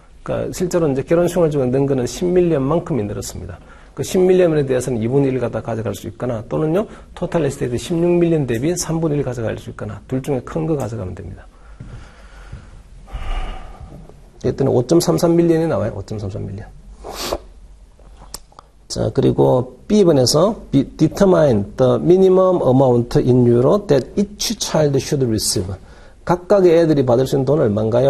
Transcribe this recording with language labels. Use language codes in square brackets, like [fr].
[ko] 그러니까 실제로 이제 결혼 생활 중에 는 거는 10밀리언만큼이 늘었습니다. 그 10밀리언에 대해서는 2분의 1을 갖다 가져갈 수 있거나, 또는요, 토탈 에스테이트 16밀리언 대비 3분의 1 가져갈 수 있거나, 둘 중에 큰 거 가져가면 됩니다. 이때는 5.33밀리언이 나와요. 5.33밀리언. 자, 그리고 B번에서 [en] determine the minimum amount in euro that each child should receive. [ko] 각각의 애들이 받을 수 있는 돈은 얼마인가요?